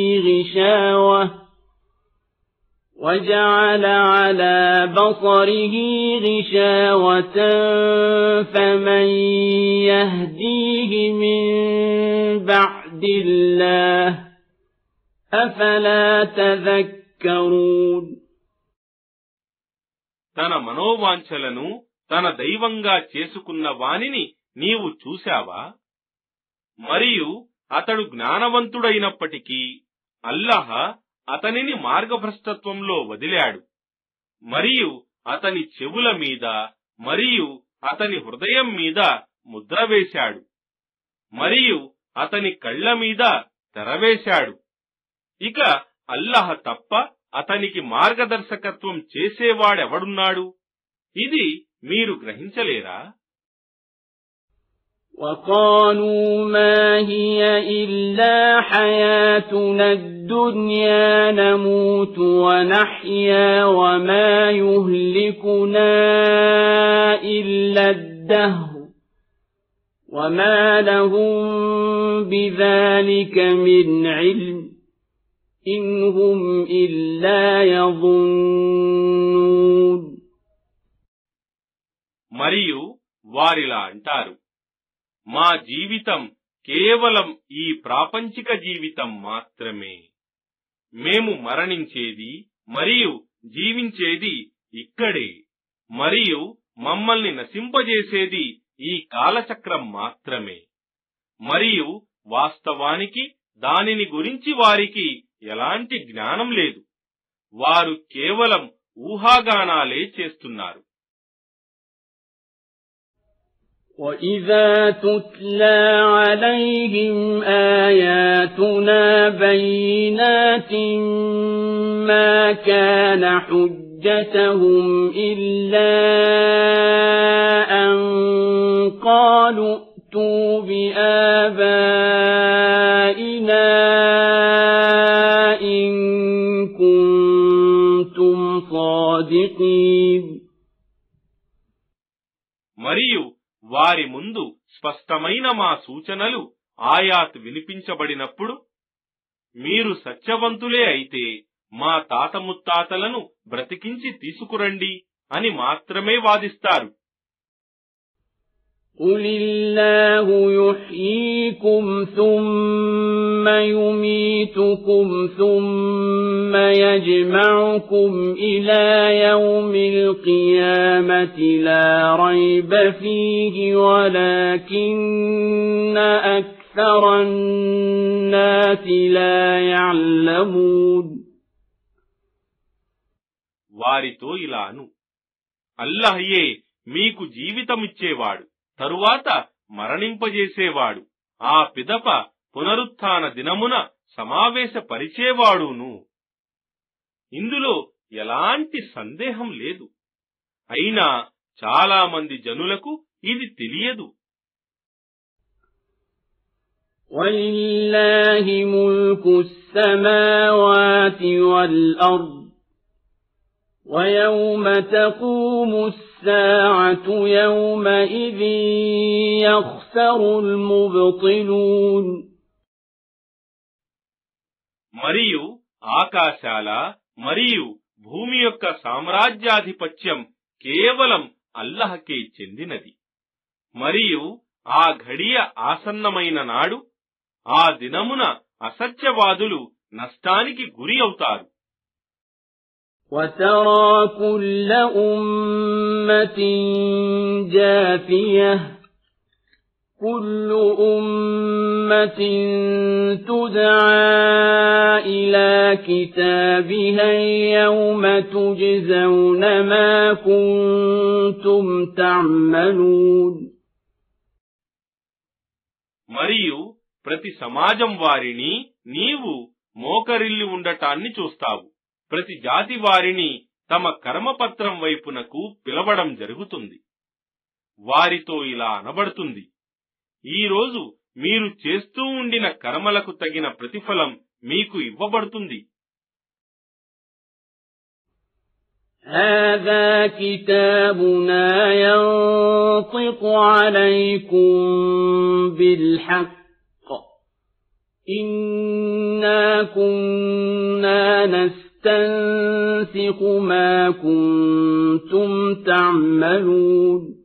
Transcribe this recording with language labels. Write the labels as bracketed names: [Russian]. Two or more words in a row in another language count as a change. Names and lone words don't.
[Arabic] غشاوة فمن يهديه من بعد الله أفلا تذكرون. [Telugu] తన మనోవాంఛలను తన దైవంగా చేసుకున్న వానిని నీవు చూశావా? మరియు అతడు జ్ఞానవంతుడైనప్పటికీ అల్లాహ్ అతనిని మార్గభ్రష్టత్వంలో వదిలాడు. మరియు అతని చెవుల మీద మరియు అతని హృదయం మీద ముద్ర వేశాడు మరియు అతని కళ్ల మీద తెరవేశాడు. ఇక అల్లాహ్ తప్ప అతనికి మార్గదర్శకత్వం చేసేవాడెవడున్నాడు? ఇది మీరు గ్రహించలేరా? [Arabic] وقالوا ما هي إلا حياتنا الدنيا نموت ونحيا وما يهلكنا إلا الدهر وما لهم بذلك من علم إن هم إلا يظنون. [Telugu] మరియు వారిలా అంటారు, మా జీవితం కేవలం ఈ ప్రాపంచిక జీవితం మాత్రమే. మేము మరణించేది మరియు జీవించేది ఇక్కడే, మరియు మమ్మల్ని నశింపజేసేది ఈ కాలచక్రం మాత్రమే. మరియు వాస్తవానికి దానిని గురించి వారికి ఎలాంటి జ్ఞానం లేదు. వారు కేవలం ఊహాగానాలే చేస్తున్నారు. [Arabic] وَإِذَا تُتْلَى عَلَيْهِمْ آيَاتُنَا بَيِّنَاتٍ مَا كَانَ حُجَّتُهُمْ إِلَّا أَن قَالُوا ائْتُوا بِآبَائِنَا إِن كُنتُمْ صَادِقِينَ. [Telugu] మరియు వారి ముందు స్పష్టమైన మా సూచనలు ఆయాత్ వినిపించబడినప్పుడు, మీరు సత్యవంతులే అయితే మా తాత ముత్తాతలను బ్రతికించి తీసుకురండి అని మాత్రమే వాదిస్తారు. [Arabic] قُلِ اللَّهُ يُحْيِيكُمْ ثُمَّ يُمِيتُكُمْ ثُمَّ يَجْمَعُكُمْ إِلَى يَوْمِ الْقِيَامَةِ لَا رَيْبَ فِيهِ وَلَكِنَّ أَكْثَرَ النَّاسِ لَا يَعْلَمُونَ. [Telugu] వారితో ఇలాను, అల్లాహ్యే మీకు జీవితమిచ్చేవాడు, తరువాత మరణింపజేసేవాడు, ఆ పిదప పునరుత్థాన దినమున సమావేశపరిచేవాడును. ఇందులో ఎలాంటి సందేహం లేదు. అయినా చాలా మంది జనులకు ఇది తెలియదు. [Arabic] وَلِلَّهِ مُلْكُ السَّمَاوَاتِ وَالْأَرْضِ وَيَوْمَ تَقُومُ السَّاعَةُ يَوْمَئِذٍ يَخْسَرُ الْمُبْطِلُونَ. [Telugu] మరియు ఆకాశాల మరియు భూమి యొక్క సామ్రాజ్యాధిపత్యం కేవలం అల్లాహ్కే చెందినది. మరియు ఆ ఘడియ ఆసన్నమైన నాడు, ఆ దినమున అసత్యవాదులు నష్టానికి గురి అవుతారు. [Arabic] وَتَرَى كُلَّ أُمَّةٍ جَاثِيَةً كُلُّ أُمَّةٍ تُدْعَى إِلَى كِتَابِهَا الْيَوْمَ تُجْزَوْنَ مَا كُنتُمْ تَعْمَلُونَ. [Telugu] మరియు ప్రతి సమాజం వారిని నీవు మోకరిల్లి ఉండటాన్ని చూస్తావు. ప్రతి జాతి వారిని తమ కర్మపత్రం వైపునకు పిలవడం జరుగుతుంది. వారితో ఇలా అనబడుతుంది, ఈ రోజు మీరు చేస్తూ ఉండిన కర్మలకు తగిన ప్రతిఫలం మీకు ఇవ్వబడుతుంది. [Arabic] هَذَا كِتَابُنَا يَنطِقُ عَلَيْكُمْ بِالْحَقِّ إِنَّا كُنَّا نَسْتَنسِخُ مَا كُنتُمْ تَعْمَلُونَ.